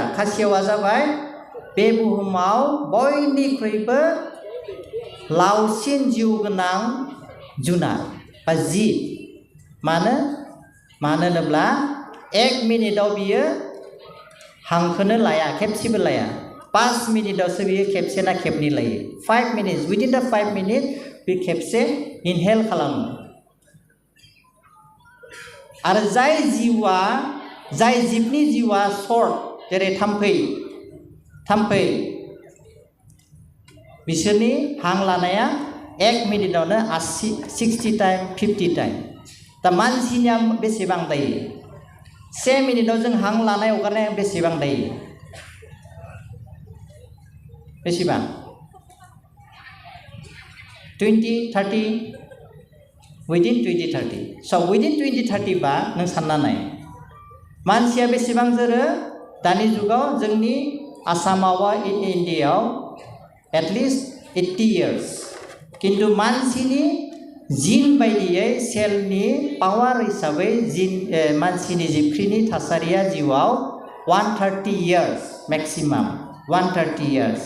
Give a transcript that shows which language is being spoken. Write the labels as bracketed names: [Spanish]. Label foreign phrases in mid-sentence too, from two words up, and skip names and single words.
[Bodo] खासेवा जाबाय बे बुहुमाव बयनिख्रुइबो लावसिन जिउ गोनां जुनार बा जिब। मानो होनोब्ला 1 मिनिटाव बियो हांखौनो लाया, खेबसेबो लाया। 5 मिनिटावसो बियो खेबसे ना खेबनै लायो। [English] 5 minutes, within the 5 minutes [Bodo] बे खेबसे इनहेल खालामो। आरो जाय जिबनि जिउआ सर्ट, जेरै थाम्फै बिसोरनि हां लानाया 1 मिनिटावनो 60 टाइम 50 टाइम। दा मानसिनिया बेसेबां दायो? 1 मिनिटाव जों हां लानाय हगारनाया बेसेबां दायो? बेसेबां? 20-30? [English] Within 20-30. So within 20-30 [Bodo] बा नों सानना नाय मानसिया बेसेबां जोरो? दानि जुगाव जोंनि आसामाव इण्डियायाव एटलिस्ट 80 years। किन्तु मानसिनि जिन बायदियै सेलनि पावार हिसाबै मानसिनि जिबख्रिनि थासारिया जिउआव [English] 130 years maximum 130 years.